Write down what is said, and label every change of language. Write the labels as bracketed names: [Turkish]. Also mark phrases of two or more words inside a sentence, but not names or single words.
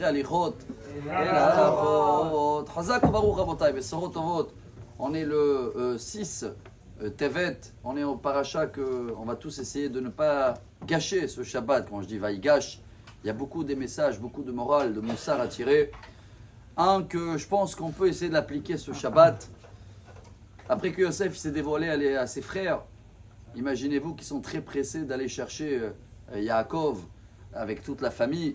[Hebrew] הליכות אל ההלכות. חזק וברוך רבותיי, בשורות טובות. [French] On est le 6 Tevet, on est au paracha qu'on va tous essayer de ne pas gâcher ce Shabbat. Quand je dis vaïgash, il y a beaucoup de messages, beaucoup de morale, de moussard à tirer. Un que je pense qu'on peut essayer de l'appliquer ce Shabbat. Après que Yosef s'est dévoilé à ses frères, imaginez-vous qu'ils sont très pressés d'aller chercher Yaakov avec toute la famille.